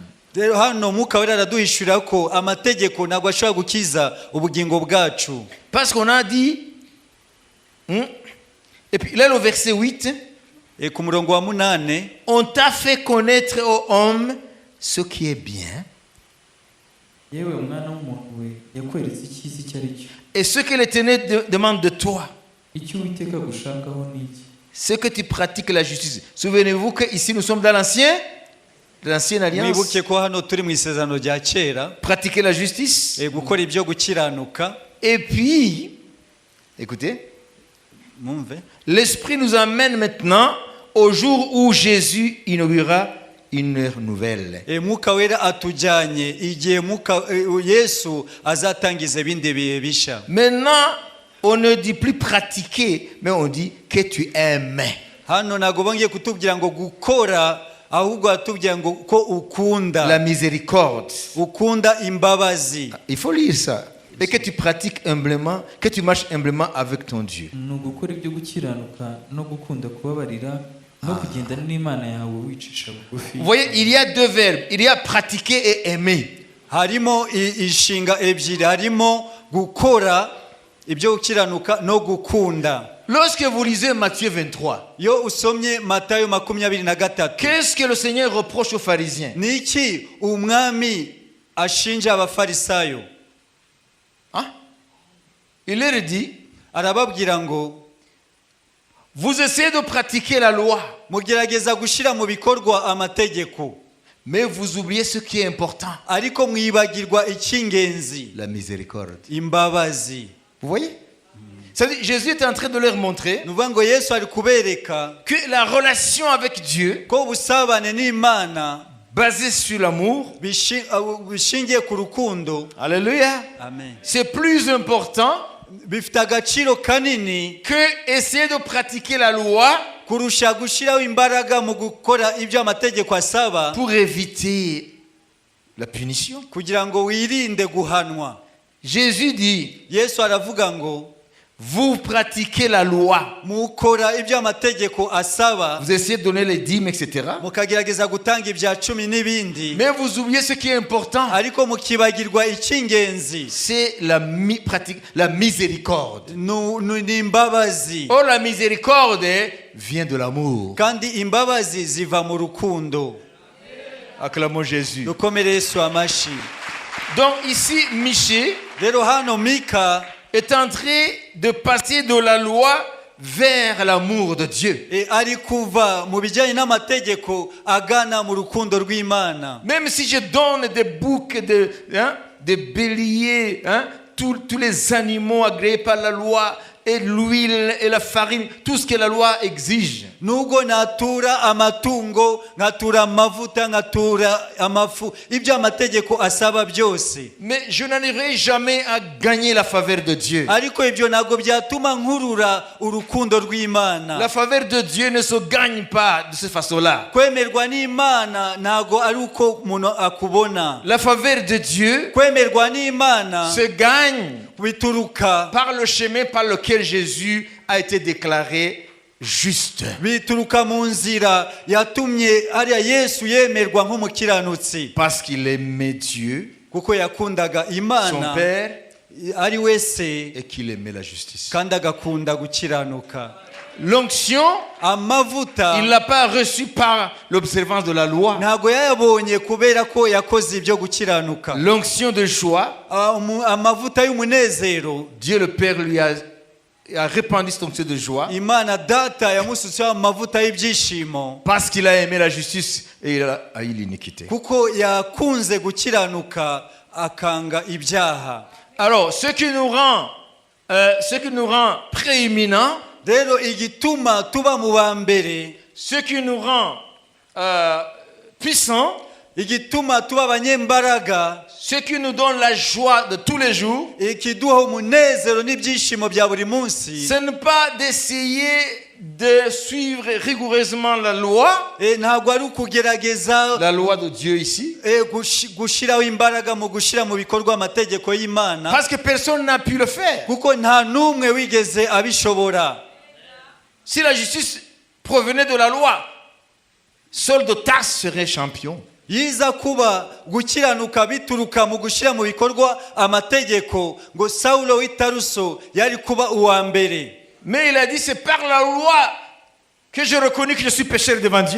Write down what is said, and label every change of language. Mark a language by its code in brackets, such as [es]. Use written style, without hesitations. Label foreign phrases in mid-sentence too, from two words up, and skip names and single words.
[rw] Rero hano Mwuka Wera araduhishurira ko amategeko ntabwo ashobora gukiza ubugingo bwacu. [fr] Parce qu'on a dit, et puis là le verset 8, [rw] Ku murongo wa 8, [fr] on t'a fait connaître aux hommes ce qui est bien [rw] yewe mwana w'umuntu we yakweretse icyiza icyo ari cyo [fr] et ce que l'Éternel demande de toi, [rw] icyo Uwiteka agushakaho ni iki [fr] c'est que tu pratiques la justice. Souvenez-vous que ici nous sommes dans l'ancienne alliance. [rw] mwibuke ko hano turi mu isezerano rya kera. [fr] Pratiquer la justice. [rw] Gukora ibyo gukiranuka. [fr] Et puis, écoutez, [rw] Mumve. [fr] l'Esprit nous amène maintenant au jour où Jésus inaugurera une ère nouvelle. [rw] Mwuka Wera atujyanye igihe Yesu azatangiza ibindi bihe bisha. [fr] Maintenant, on ne dit plus pratiquer, mais on dit que tu aimes. [rw] Hano ntabwo bongeye kutubwira ngo gukora, ahubwo atubwira ngo ko ukunda. [fr] La miséricorde. [rw] Ukunda imbabazi. [fr] Il faut lire ça. Et que tu pratiques humblement, que tu marches humblement avec ton Dieu. [rw] ni ugukora ibyo gukiranuka no gukunda kubabarira no kugendana n'Imana yawe wicisha bugufi. [fr] Vous voyez, il y a deux verbes. Il y a pratiquer et aimer. [rw] Harimo inshinga ebyiri, harimo gukora ibyo gukiranuka no gukunda. [fr] Lorsque vous lisez Matthieu 23, [rw] Yo usomye Matayo 23, [fr] qu'est-ce que le Seigneur reproche aux pharisiens? [rw] niki umwami ashinja abafarisayo? [fr] Il leur dit, [rw] Arababwira ngo [fr] vous essayez de pratiquer la loi, [rw] mugerageza gushira mu bikorwa amategeko, [fr] mais vous oubliez ce qui est important. [rw] ariko mwibagirwa icy'ingenzi, [fr] La miséricorde. [rw] imbabazi. [fr] Vous voyez? C'est-à-dire, Jésus est en train de leur montrer [rw] Nuvuga ngo Yesu ari kubereka [fr] que la relation avec Dieu, [rw] ko ubusabane n'Imana [fr] basée sur l'amour, [rw] bishingiye ku rukundo. [fr] alléluia, Amen. c'est plus important [rw] Bifite agaciro kanini [fr] que essayer de pratiquer la loi [rw] kurusha gushiraho imbaraga mu gukora ibyo amategeko asaba [fr] pour éviter la punition. [rw] kugira ngo wirinde guhanwa. [fr] Jésus dit, [rw] Yesu aravuga ngo [fr] vous pratiquez la loi, [rw] mukora ibyo amategeko asaba, [fr] vous essayez de donner les dîmes, etc. [rw] mukagerageza gutanga ibya 10 n'ibindi, [fr] Mais vous oubliez ce qui est important, [rw] ariko mukibagirwa icy'ingenzi, [fr] c'est la miséricorde. [rw] ni imbabazi. [fr] Oh, la miséricorde vient de l'amour. [rw] Kandi imbabazi ziva mu rukundo. [fr] Acclamons Jésus. [rw] Dukomere Yesu amashi. [fr] Donc ici, Michée [rw] Rero hano Mika [fr] est en train de passer de la loi vers l'amour de Dieu. [rw] ari kuva mu bijyanye n'amategeko agana mu rukundo rw'Imana. [fr] Même si je donne des boucs des béliers, tous les animaux agréés par la loi, et l'huile et la farine, tout ce que la loi exige. [rw] Nubwo natura amatungo, natura amavuta, natura amafu, ibyo amategeko asaba byose. [fr] Mais je n'arriverai jamais à gagner la faveur de Dieu. [rw] Ariko ibyo ntabwo byatuma nkurura urukundo rw'Imana. [fr] La faveur de Dieu ne se gagne pas de cette façon-là. [rw] Kwemerwa n'Imana ntabwo ari uko umuntu akubona. [fr] La faveur de Dieu [rw] Kwemerwa n'Imana [fr] se gagne [rw] bituruka [fr] par le chemin par lequel Jésus a été déclaré juste. [rw] bituruka mu nzira yatumye ariya Yesu yemerwa nk'umukiranutsi, [fr] Parce qu'il aimait Dieu, [rw] kuko yakundaga [fr] son [rw] Imana [fr] Père, [rw] ari wese [fr] et qu'il aimait la justice. [rw] kandi agakunda gukiranuka. [fr] L'onction, [rw] Amavuta [fr] il ne l'a pas reçue par l'observance de la loi. [rw] ntabwo yayabonye kubera ko yakoze ibyo gukiranuka. [fr] L'onction de joie, [rw] Amavuta y'umunezero, [fr] Dieu le Père lui a répandu cette onction de joie [rw] Imana data yamusutseho amavuta y'ibyishimo [fr] parce qu'il a aimé la justice et il a haï l'iniquité. [rw] kuko yakunze gukiranuka akanga ibyaha. [fr] Alors, ce qui nous rend prééminents, [rw] Rero igituma tuba mu ba mbere, [fr] ce qui nous rend puissants, [rw] igituma tuba abanyembaraga, [fr] ce qui nous donne la joie de tous les jours, [rw] ikiduha umunezero n'ibyishimo bya buri munsi, [fr] ce n'est pas d'essayer de suivre rigoureusement la loi [rw] ntabwo ari ukugerageza [fr] de Dieu ici, [rw] gushyiraho imbaraga mu gushyira mu bikorwa amategeko y'Imana, [fr] parce que personne n'a pu le faire. [rw] kuko nta n'umwe wigeze abishobora. [fr] Si la justice provenait de la loi, Saul de Tarse serait champion. [rw] Yiza kuba gukiranuka bituruka mu gushyira mu bikorwa amategeko, ngo Saulo w'i Taruso yari kuba uwa mbere. [fr] Mais il a dit, c'est par la loi que je reconnais que je suis pécheur devant Dieu.